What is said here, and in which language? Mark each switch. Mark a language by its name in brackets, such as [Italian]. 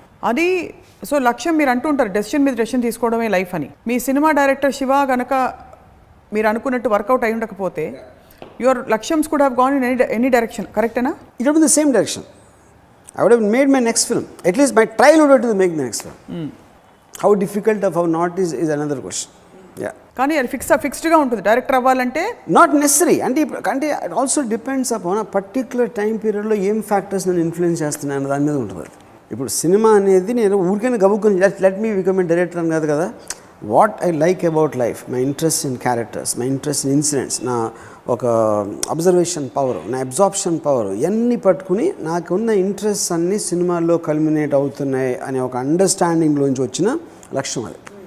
[Telugu] అది సో లక్ష్యం మీరు అంటుంటారు డెసిషన్ మీద డెసిషన్ తీసుకోవడమే లైఫ్ అని. మీ సినిమా డైరెక్టర్ శివ కనుక మీరు అనుకున్నట్టు వర్కౌట్ అయి ఉండకపోతే [English] your లక్ష్యమ్స్ could have gone in any direction, [Telugu] కరెక్టేనా? [English] It would be the same direction. I would have made my next film. At least my trial would have to make the next film. How difficult or how not is another question. Yeah. [Telugu] కానీ అది ఫిక్స్డ్గా ఉంటుంది director అవ్వాలంటే. [English] not necessary అంటే it also depends upon [Telugu] ఆ particular time పీరియడ్లో ఏం factors నేను influence చేస్తున్నాను దాని మీద ఉంటుంది. ఇప్పుడు సినిమా అనేది నేను ఊరికైనా గబుక్కుని [English] let me become a director [Telugu] అని కాదు కదా. [English] what I like about life, my interest in characters, my interest in incidents, [Telugu] నా ఒక అబ్జర్వేషన్ పవర్, నా అబ్జార్ప్షన్ పవర్, ఇవన్నీ పట్టుకుని నాకున్న ఇంట్రెస్ట్ అన్నీ సినిమాల్లో కల్మినేట్ అవుతున్నాయి అనే ఒక అండర్స్టాండింగ్లోంచి వచ్చిన లక్ష్యం అది.